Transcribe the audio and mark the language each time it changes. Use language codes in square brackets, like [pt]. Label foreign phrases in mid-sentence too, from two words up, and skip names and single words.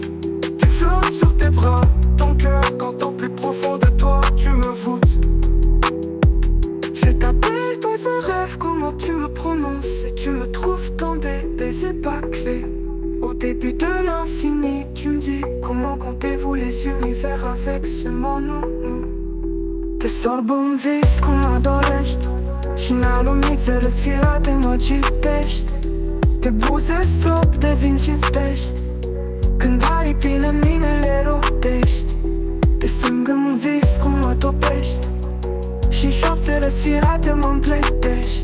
[fr] Tu flottes sur tes bras, ton cœur quand au plus profond de toi tu me voûtes. Je t'appelle dans un rêve, comment tu me prononces, et tu me trouves dans des baisers bâclés. Au début de l'infini, tu me dis comment comptez-vous les univers avec seulement nous. [ro] Te sorb în vis cum mă dorești și în alunițe răsfirate mă citești. Te buze strop, devin cinstești, când aripile mine le rotești. Te strâng în vis cum mă topești și în șoapte răsfirate mă împletești.